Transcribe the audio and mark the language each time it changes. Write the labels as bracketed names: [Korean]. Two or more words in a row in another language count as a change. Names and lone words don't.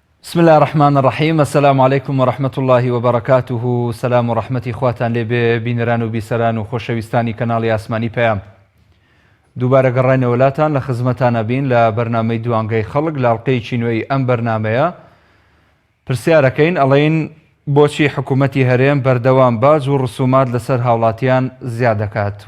[Arabic] بسم الله الرحمن الرحيم. السلام عليكم ورحمة الله وبركاته. [Central Kurdish] سلام ورحمة خواتان لێ بینەران و بیسەران و خۆشەویستانی کەناڵی ئاسمانی پەیام. دووبارە گەڕاینە وڵاتان لە خزمەتانە بین لە بەرنامەی دوانگەی خەڵک لە ئەڵقەیەکی نوێی ئەم بەرنامەیە. پرسیارەکەین ئەڵێن بۆچی حکوومەتی هەرێم بەردەوام باج و ڕسومات لەسەر هاوڵاتیان زیاد دەکات؟